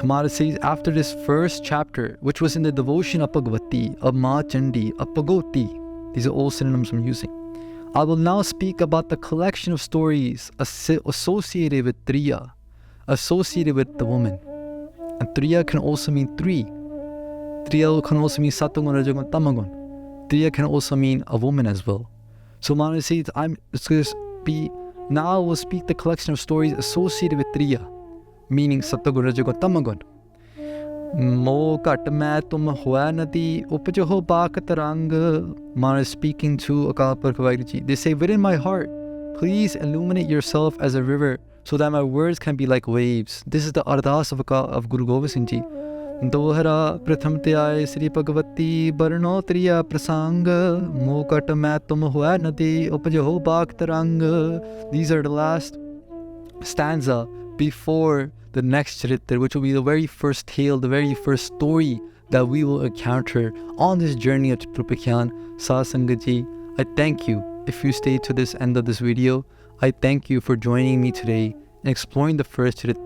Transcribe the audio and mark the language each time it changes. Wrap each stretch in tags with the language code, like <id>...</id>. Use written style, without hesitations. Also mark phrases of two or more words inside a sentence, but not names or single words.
<en>Maharaj says, after this first chapter, which was in the devotion of Bhagavati, of Ma Chandi, of Bhagavati, these are all synonyms I'm using, I will now speak about the collection of stories associated with Triya, associated with the woman. And Triya can also mean three. Triya can also mean Sattvagun, Rajagun, Tamagun. Triya can also mean a woman as well. So Maharaj says, now I will speak the collection of stories associated with Triya, meaning Sattvagun, Rajagun, Tamagun.</en> <pa>ਮੋ ਕਤ ਮੈਂ ਤੁਮ ਹੁਅ ਨਦੀ ਉਪਜਹੁ ਬਾਕ ਤਰੰਗ.</pa> <en>Maharaj speaking to Akal Purkh Vaheguru Ji. They say, within my heart, please illuminate yourself as a river so that my words can be like waves. This is the ardas of Guru Gobind Singh Ji.</en> <pa>ਦੋਹਰਾ ਪ੍ਰਥਮ ਤ੍ਯਾਯ ਸ੍ਰੀ ਭਗਵਤੀ ਬਰਨੋਤ੍ਰਿਯ ਪ੍ਰਸੰਗ ਮੋਕਤ ਮੈਂ ਤੁਮ ਹੁਅ ਨਦੀ ਉਪਜਹੁ ਬਾਕ ਤਰੰਗ.</pa> <en>These are the last stanza before the next Charitar, which will be the very first tale, the very first story that we will encounter on this journey of Charitropakhyan. Sasangat Ji, I thank you. If you stayed to this end of this video, I thank you for joining me today in exploring the first Charitar.</en>